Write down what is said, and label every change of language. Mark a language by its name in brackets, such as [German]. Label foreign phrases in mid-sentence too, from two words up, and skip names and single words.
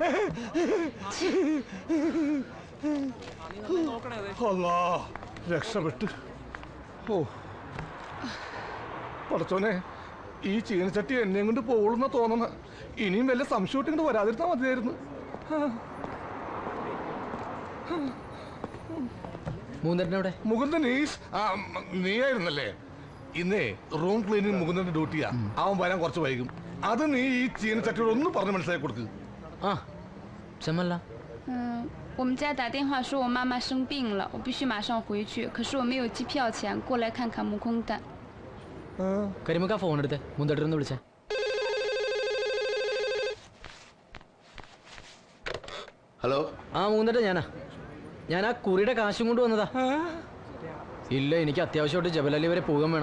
[Malayalam] അല്ലാ രക്ഷപ്പെട്ട് ഓ പറച്ചോനെ ഈ ചീനച്ചട്ടി എന്നെയും കൊണ്ട് പോളുന്ന തോന്നുന്ന ഇനിയും വല്ല സംശയം ഇങ്ങോട്ട് വരാതിരുന്നാ മതിയായിരുന്നു മുകുന്ദൻ നീയായിരുന്നല്ലേ ഇന്നേ റൂം ക്ലീനിങ് മുകുന്ദന്റെ ഡ്യൂട്ടിയാ അവൻ വരാൻ കുറച്ച് വൈകും അത് നീ ഈ ചീനച്ചട്ടിയോട് ഒന്ന് പറഞ്ഞ് മനസ്സിലാക്കി കൊടുക്ക് [Chinese] 我们家打电话说我妈妈生病了，我必须马上回去。可是我没有机票钱，过来看看木工蛋。 [Malayalam] കരിമുക്ക ഫോൺ എടുത്ത് മുന്തേട്ടനൊന്ന് വിളിച്ചേ. ഹലോ. ആ മൂന്തേട്ട ഞാൻ ആ കുറിയുടെ കാശും കൊണ്ട് വന്നതാ. ഇല്ല, എനിക്ക് അത്യാവശ്യമായിട്ട് ജബലലി വരെ പോകാൻ വേണം.